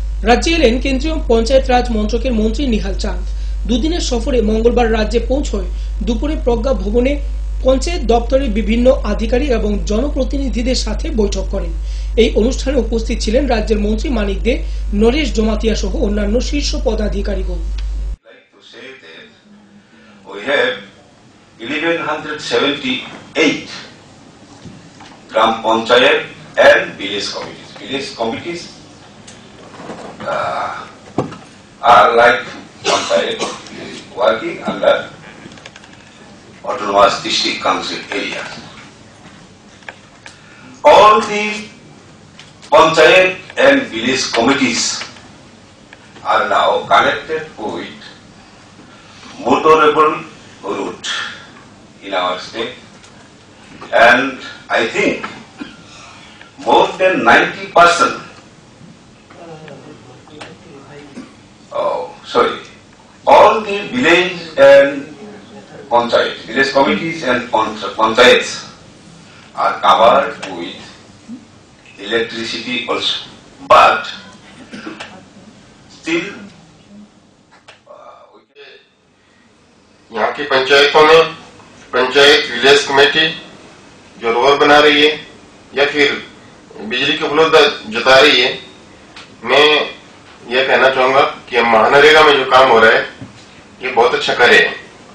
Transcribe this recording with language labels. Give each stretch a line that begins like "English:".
Bangla: রাজ্যে এলেন কেন্দ্রীয় পঞ্চায়েত রাজ মন্ত্রকের মন্ত্রী নিহাল চাঁদ। দুদিনের সফরে মঙ্গলবার রাজ্যে পৌঁছয় দুপুরে প্রজ্ঞা ভবনে পঞ্চায়েত দপ্তরের বিভিন্ন আধিকারিক এবং জনপ্রতিনিধিদের সাথে বৈঠক করেন। এই অনুষ্ঠানে উপস্থিত ছিলেন রাজ্যের মন্ত্রী মানিক দে, নরেশ জমাতিয়া সহ অন্যান্য শীর্ষ পদাধিকারীগণ।
English: We have 1178 Gram Panchayat and village committees. Village committees are like Panchayat working under autonomous district council areas. All the Panchayat and village committees are now connected with motorable route in our state, and I think more than 90%. All the village and village committees and panchayats are covered with electricity also, but still
Hindi: यहाँ की पंचायतों में panchayat village committee जो road बना रही है या फिर बिजली की उपलब्धता जता रही है, मैं ये कहना चाहूंगा कि महानरेगा में जो काम हो रहा है ये बहुत अच्छा करे है।